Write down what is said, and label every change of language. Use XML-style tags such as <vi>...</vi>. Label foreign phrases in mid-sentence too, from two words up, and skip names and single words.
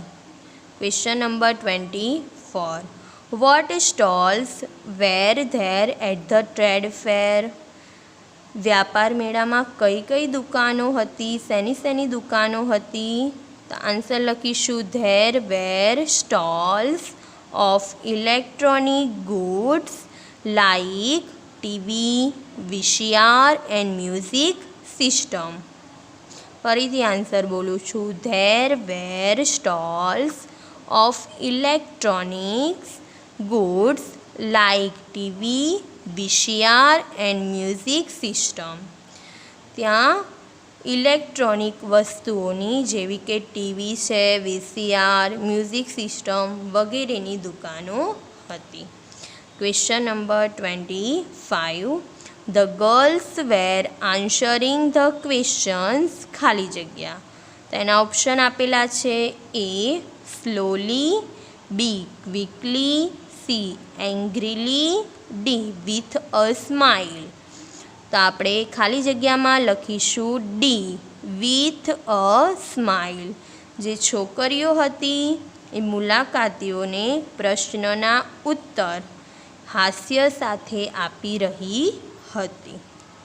<en>Question number 24. What stalls were there at the trade fair?</en> <gu>વ્યાપાર મેળામાં કઈ કઈ દુકાનો હતી? શેની દુકાનો હતી? તો આન્સર લખીશું.</gu> <en>there were stalls of electronic goods</en> <gu>like TV, VCR and music system. ફરીથી આન્સર બોલું છું.</gu> <en>There were stalls of electronics goods like TV, VCR and music system.</en> <gu>ત્યાં ઇલેક્ટ્રોનિક વસ્તુઓની જેવી કે ટીવી છે, VCR,</gu> <en>music system</en> <gu>વગેરેની દુકાનો હતી.</gu> <en>Question number 25. The girls were answering the questions</en> <gu>ખાલી જગ્યા. તો એના ઓપ્શન આપેલા છે.</gu> <en>A. Slowly, B. Quickly, C. Angrily, D. With a smile.</en> <gu>તો આપણે ખાલી જગ્યામાં લખીશું D.</gu> <en>With a smile.</en> <gu>જે છોકરીઓ હતી એ મુલાકાતીઓને પ્રશ્નના ઉત્તર હાસ્ય સાથે આપી રહી હતી.</gu>